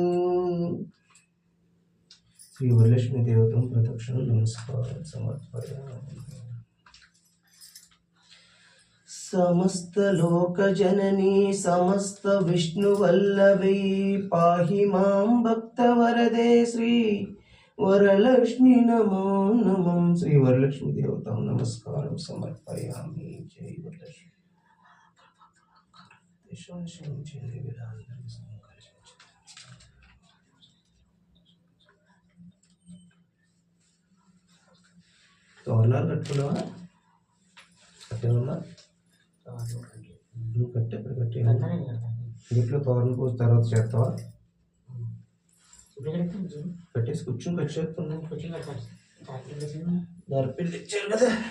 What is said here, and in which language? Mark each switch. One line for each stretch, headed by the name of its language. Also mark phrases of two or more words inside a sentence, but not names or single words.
Sanskrit: श्रीवरलक्ष्मी देवतां प्रदक्षिणं नमस्कारं समर्पयामि समस्त लोक जननी समस्त विष्णुवल्लभी पाहि मां भक्तवरदे श्री वरलक्ष्मी नमो नमः श्री वरलक्ष्मी देवतां नमस्कारं समर्पयामि जय वरलक्ष्मी
Telugu: తోరణాలు కట్టుకున్నావా కట్టేవమ్మా నువ్వు కట్టేప్పుడు కట్టే ఇంట్లో తోరణ పోసి తర్వాత చేస్తావా కట్టేసి కూర్చొని కట్ చేస్తున్నావు దర్పిల్ తెచ్చారు కదా